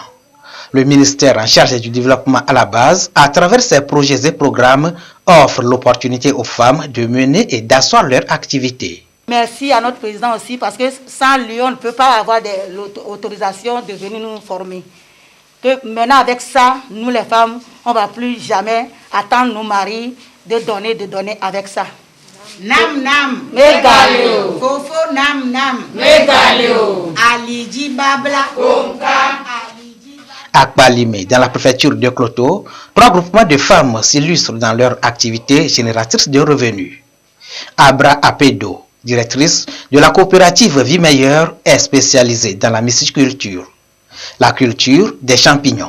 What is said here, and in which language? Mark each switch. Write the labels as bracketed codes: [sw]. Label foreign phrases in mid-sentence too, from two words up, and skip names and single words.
[fr] Le ministère en charge du développement à la base, à travers ses projets et programmes, offre l'opportunité aux femmes de mener et d'asseoir leur activité. Merci à notre président aussi, parce que sans lui, on ne peut pas avoir l'autorisation de venir nous former. Que maintenant, avec ça, nous les femmes, on ne va plus jamais attendre nos maris de donner avec ça. [ee] Nam nam. Megalio. Fofo nam nam. Megalio. Aliji babla. Konka. [fr] À Kpalimé, dans la préfecture de Kloto, 3 groupements de femmes s'illustrent dans leur activité génératrice de revenus. Abra Apedo, directrice de la coopérative Vie Meilleure, est spécialisée dans la mysticulture, la culture des champignons.